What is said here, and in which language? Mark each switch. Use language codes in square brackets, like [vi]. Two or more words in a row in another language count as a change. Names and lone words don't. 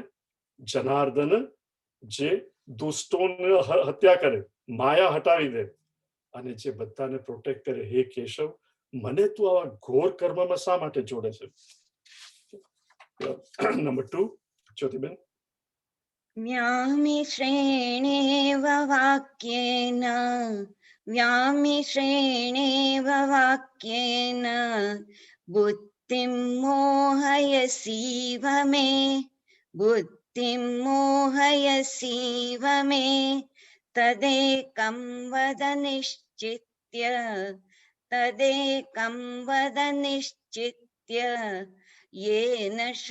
[gu] જનાર્દન જે દુષ્ટોને હત્યા કરે, માયા હટાવી દે અને જે બધાને પ્રોટેક્ટ કરે, હે કેશવ મને તું આવા ઘોર કર્મમાં શા માટે જોડે છે? નંબર 2 જ્યોતિબેન. [sa] व्यामिश्रेणेव वाक्येन व्यामिश्रेणेव वाक्येन बुद्धिं मोहयसीव मे बुद्धिं मोहयसीव मे तदेकं वद निश्चित्य तदेकं वद निश्चित्य येन